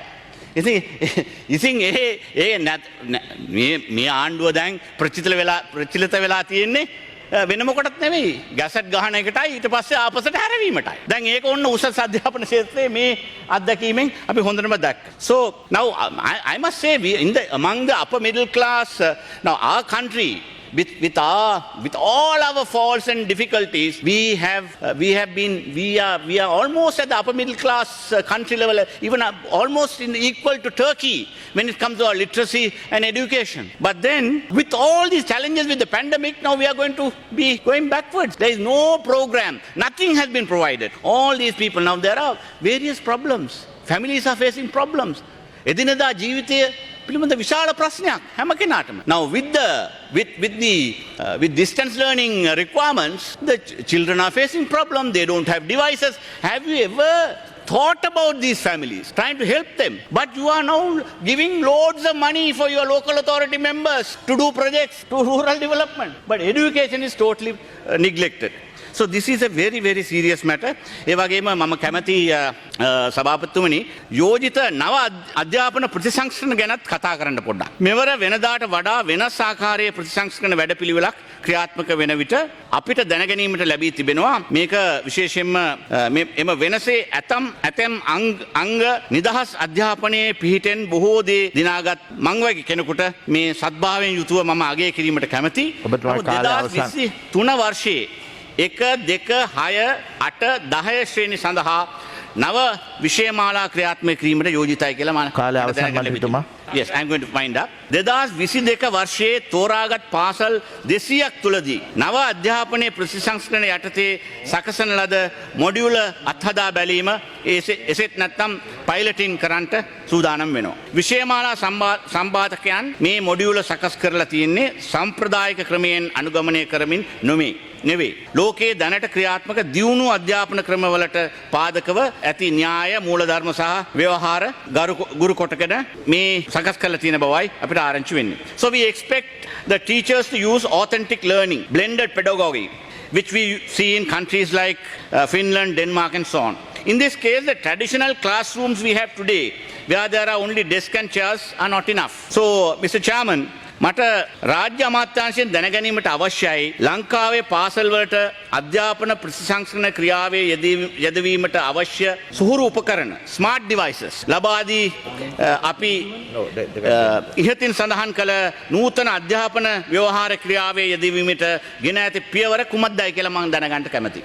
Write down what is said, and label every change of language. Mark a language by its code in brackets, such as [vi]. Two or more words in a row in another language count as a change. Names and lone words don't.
[si] ඉතින් මේ ආණ්ඩුව දැන් ප්‍රචලිත වෙලා තියෙන්නේ වෙන මොකටත් නෙවෙයි ගැසට් ගහන එකටයි ඊට පස්සේ ආපසට හැරවීමටයි. දැන් ඒක ඔන්න උසස් අධ්‍යාපන ක්ෂේත්‍රයේ මේ අත්දැකීමෙන් අපි හොඳටම දැක්ක. [en] So now I must say among the upper middle class now our country with all our faults and difficulties, we are almost at the upper middle class country level, even almost equal to Turkey when it comes to our literacy and education. But then, with all these challenges with the pandemic, now we are going to be going backwards. There is no program. Nothing has been provided. All these people, now there are various problems. Families are facing problems. [si] එදිනදා ජීවිතය පිළිබඳ විශාල ප්‍රශ්නයක් හැම කෙනාටම. [en] Now with distance learning requirements, the children are facing problems. They don't have devices. Have you ever thought about these families, trying to help them? But you are now giving loads of money for your local authority members to do projects, to rural development. But education is totally neglected. So this is a very, very serious matter. [si] ඒ වගේම මම කැමති සභාපතිතුමනි යෝජිත නව අධ්‍යාපන ප්‍රතිසංස්කරණ ගැනත් කතා කරන්න පොඩ්ඩක්. මෙවර වෙනදාට වඩා වෙනස් ආකාරයේ ප්‍රතිසංස්කරණ වැඩපිළිවෙලක් ක්‍රියාත්මක වෙන විට අපිට දැනගැනීමට ලැබී තිබෙනවා මේක විශේෂයෙන්ම එම වෙනසේ ඇතම් අංග නිදහස් අධ්‍යාපනයේ පිහිටෙන් බොහෝ දේ දිනාගත් මං වගේ කෙනෙකුට මේ සත්භාවයෙන් යුතුව මම අගය කිරීමට කැමැති. 2023 වර්ෂයේ 1, 2, 6, 8, 10 ශ්‍රේණි සඳහා නව විෂයමාලා ක්‍රියාත්මක කිරීමට යෝජිතයි කියලා මම කාලය අවසන් මන්ත්‍රීතුමා. [en] Yes, I'm going to find up. [si] 2022 වර්ෂයේ තෝරාගත් පාසල් 200ක් තුලදී නව අධ්‍යාපනයේ ප්‍රතිසංස්කරණ යටතේ සකසන ලද මොඩියුල අත්හදා බැලීම එසෙත් නැත්නම් පයිලටින් කරන්නට සූදානම් වෙනවා. විෂයමාලා සම්බාධකයන් මේ මොඩියුල සකස් කරලා තියෙන්නේ සම්ප්‍රදායික ක්‍රමයෙන් අනුගමනය කරමින් නෙවෙයි. ලෝකයේ දැනට ක්‍රියාත්මක දියුණු අධ්‍යාපන ක්‍රමවලට පාදකව ඇති න්‍යාය මූලධර්ම සහ ව්‍යවහාර ගුරු කොටගෙන මේ සකස් කරලා තියෙන බවයි අපිට ආරංචි වෙන්නේ. [en] So we expect the teachers to use authentic learning, blended pedagogy, which we see in countries like Finland, Denmark and so on. In this case, the traditional classrooms we have today, where there are only desks and chairs, are not enough. So, Mr. Chairman, [si] මට රාජ්‍ය අමාත්‍යාංශයෙන් දැනගැනීමට අවශ්‍යයි ලංකාවේ පාසල් වලට අධ්‍යාපන ප්‍රතිසංස්කරණ ක්‍රියාවේ යෙදවීමට අවශ්‍ය සුහුරු උපකරණ [en] smart devices [si] ලබා දී අපි ඉහතින් සඳහන් කළ නූතන අධ්‍යාපන ව්‍යවහාර ක්‍රියාවේ යෙදවීමට ගෙන ඇති පියවර කුමක්දයි කියලා මම දැනගන්න කැමතියි.